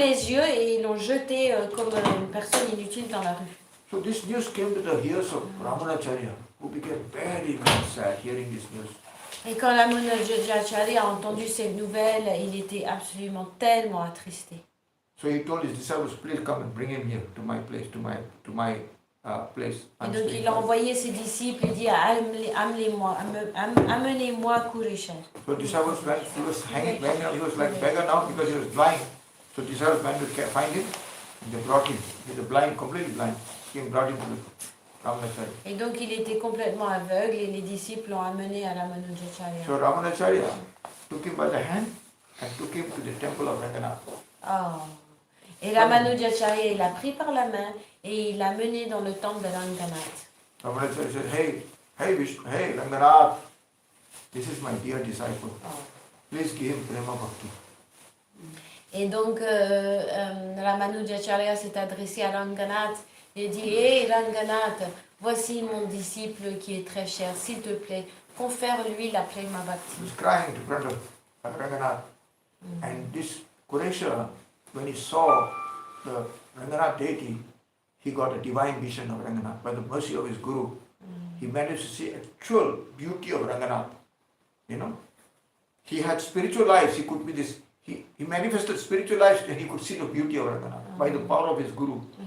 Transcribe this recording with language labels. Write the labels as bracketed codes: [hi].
[fr] les yeux et ils l'ont jeté comme une personne inutile dans la rue. [en] So this news came to the ears of Ramanujacharya, who became very, very sad hearing this news. [fr] Et quand Ramanujacharya a entendu cette nouvelle, il était absolument tellement attristé. [en] So he told his disciples, please come and bring him here to my place, to my place. [fr] Et [en] I'm [fr] donc [en] staying [fr] il a [en] for- [fr] envoyé ses disciples et dit amenez-moi Kuresha. [en] So disciples went, he was hanging out, he was like beggar now because he was blind. So disciples went to find him, and they brought him. He was blind, completely blind. He brought him to the Ramanacharya. [fr] Et donc il était complètement aveugle et les disciples l'ont amené à Ramanujacharya. [en] So Ramanacharya took him by the hand and took him to the temple of Ranganath. Oh. [fr] Et Ramanujacharya, il l'a pris par la main et il l'a mené dans le temple de Ranganath. [en] Ramanacharya said, hey Ranganath, this is my dear disciple. Please give him prema bhakti. [fr] Et donc Ramanujacharya s'est adressé à Ranganath et dit Hé Ranganath, voici mon disciple qui est très cher, s'il te plaît, confère-lui la prema [en] He [fr] bhakti. [en] was crying in front of Ranganath. And this Kuresha, when he saw the Ranganath deity, he got a divine vision of Ranganath. By the mercy of his Guru, he managed to see actual beauty of Ranganath. You know, he had spiritual eyes. He could be this. He manifested spiritual eyes, and he could see the beauty of Ranganath by the power of his Guru.